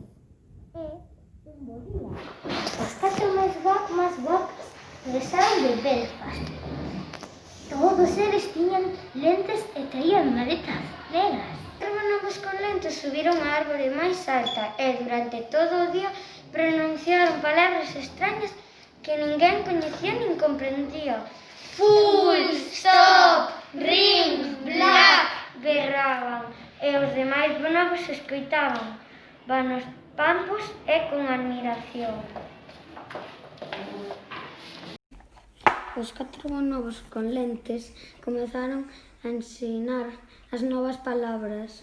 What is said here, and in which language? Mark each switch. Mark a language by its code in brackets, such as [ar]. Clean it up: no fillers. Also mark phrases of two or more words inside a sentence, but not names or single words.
[gl] E un bo día, os 4 máis guapos regresaron de Belfast. Todos eles tiñan lentes e traían maletas negras. Os bonobos con lentes subiron á árbore máis alta e durante todo o día pronunciaron palabras extrañas que ninguén coñecía nin comprendía. [en] Full, stop, ring, black, [gl] berraban, e os demais bonobos escoitaban, vanos pampos e con admiración. Os 4 bonobos con lentes comezaron a ensinar as novas palabras.